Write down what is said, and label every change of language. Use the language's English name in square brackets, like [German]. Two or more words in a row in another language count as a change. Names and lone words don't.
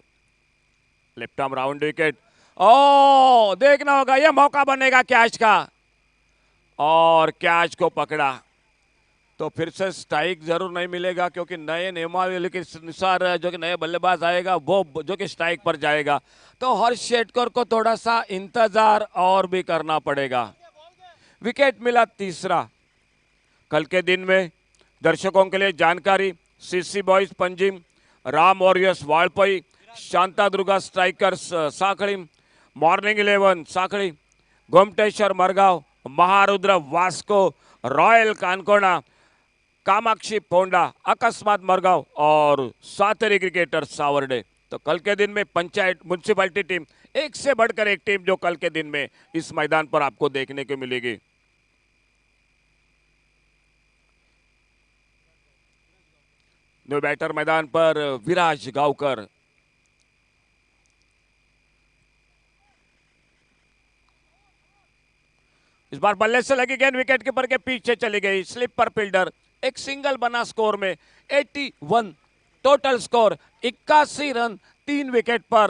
[English] left arm round wicket, [Hindi] ओ देखना होगा यह मौका बनेगा कैच का, और कैच को पकड़ा तो फिर से स्ट्राइक जरूर नहीं मिलेगा, क्योंकि नए नियमावली के अनुसार जो कि नए बल्लेबाज आएगा वो जो कि स्ट्राइक पर जाएगा। तो हर्ष शेटकर को थोड़ा सा इंतजार और भी करना पड़ेगा। विकेट मिला तीसरा। कल के दिन में दर्शकों के लिए जानकारी, सीसी बॉयज पंजिम, राम वॉरियर्स वालपई, शांतादुर्गा स्ट्राइकर्स साखळी, मॉर्निंग 11 साखळी, गोमटेश्वर मरगाव, महारुद्र वास्को, रॉयल कानकोना, कामाक्षी पोंडा, अकस्मात मरगांव और सातेरी क्रिकेटर्स सावर्डे। तो कल के दिन में पंचायत म्युनिसिपैलिटी टीम एक से बढ़कर एक टीम जो कल के दिन में इस मैदान पर आपको देखने को मिलेगी। [English] new batter [Hindi] मैदान पर विराज गांवकर, इस बार बल्ले से लगी गेंद [English] wicket keeper [Hindi] के पीछे चली गई, [English] slipper fielder, [Hindi] एक सिंगल बना स्कोर में 81 [English] total score, [Hindi] 81 रन 3 विकेट पर।